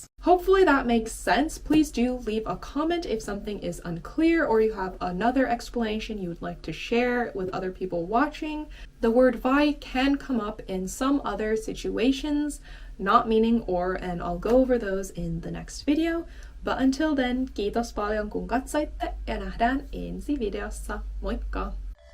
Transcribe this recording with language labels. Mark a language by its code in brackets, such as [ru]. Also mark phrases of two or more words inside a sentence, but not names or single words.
[en] Hopefully that makes sense. Please do leave a comment if something is unclear or you have another explanation you would like to share with other people watching. The word vai can come up in some other situations, not meaning or, and I'll go over those in the next video. But until then, [fi] kiitos paljon kun katsoitte ja nähdään ensi videossa. Moikka!